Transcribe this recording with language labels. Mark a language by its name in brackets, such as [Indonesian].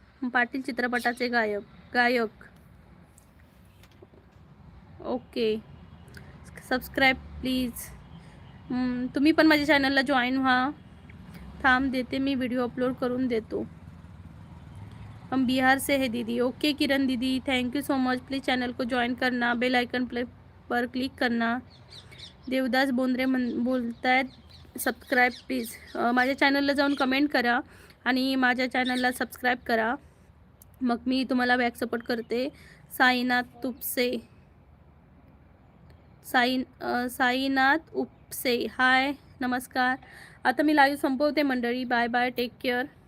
[Marathi] पाटील चित्रपटाचे गायक. Okay, subscribe please. तुम्ही पण माझ्या चॅनलला जॉईन व्हा. थांब देते, मी व्हिडिओ अपलोड करून देतो. [Hindi] हम बिहार से है दीदी. ओके किरण दीदी, thank you so much. Please channel को ज्वाइन करना, बेल आइकन पर क्लिक करना. [Marathi] देवदास बोंद्रे बोलत आहेत सबस्क्राईब प्लीज. माझ्या चॅनलला जाऊन कमेंट करा आणि माझ्या चॅनलला सबस्क्राईब करा, मग मी तुम्हाला बॅक सपोर्ट करते. साईनाथ उपसे, साईनाथ उपसे, हाय नमस्कार. आता मी लाईव्ह संपवते मंडळी. [English] Bye bye, take care.